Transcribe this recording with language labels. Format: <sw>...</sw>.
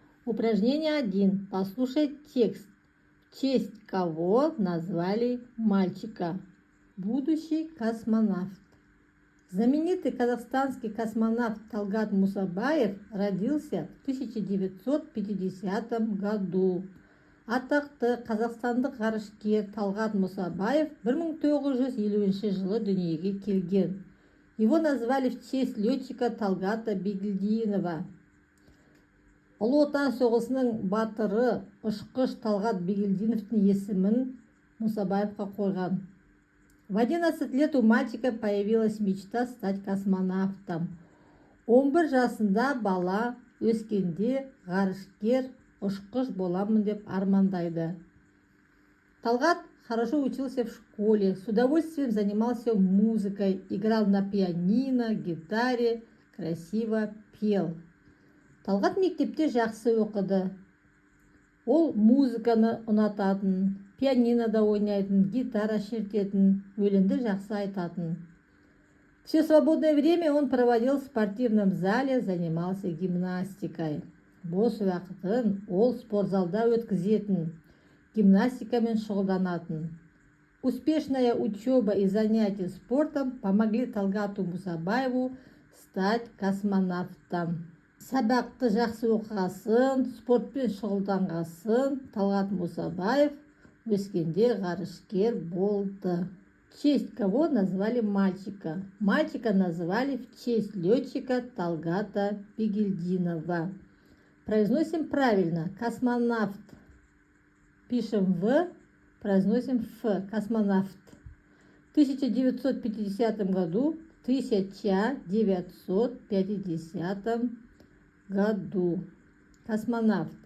<ru>Упражнение 1. Послушай текст. В честь кого назвали мальчика? Будущий космонавт. Знаменитый казахстанский космонавт Талгат Мусабаев родился в 1950 году.</ru> <kk>Атақты қазақстандық ғарышкер Талгат Мусабаев 1950 жылы дүниеге келген.</kk> <ru>Его назвали в честь летчика Талгата Бигелдинова.</ru> <kk>Ұлы Отан соғысының батыры ұшқыш Талгат Бигелдиновтың есімін Мусабаевқа қойған.</kk> <ru>В 11 лет у мальчика появилась мечта стать космонавтом.</ru> <kk>11 жасында бала өскенде ғарышкер ұшқыш боламын деп армандайды.</kk> <ru>Талгат хорошо учился в школе, с удовольствием занимался музыкой, играл на пианино, гитаре, красиво пел.</ru> <kk>Талгат мектепте жақсы оқыды. Ол музыканы ұнататын, пианинода ойнайтын, гитара шертетін, өлеңді жақсы айтатын.</kk> <ru>Все свободное время он проводил в спортивном зале, занимался гимнастикой.</ru> <kk>Бос уақытын ол спортзалда өткізетін, гимнастикамен шұғылданатын.</kk> <ru>Успешная учеба и занятия спортом помогли Талгату Мусабаеву стать космонавтом.</ru> <kk>Сабақты жақсы оқығасын, спортпен шұғылданғасын Талгат Мусабаев өскенде ғарышкер болды.</kk> <ru>В честь кого назвали мальчика? Мальчика назвали в честь летчика Талгата Бигелдинова. Произносим правильно. Космонавт. Пишем В, произносим Ф. Космонавт. В 1950 году, 1950 году. Космонавт.</ru>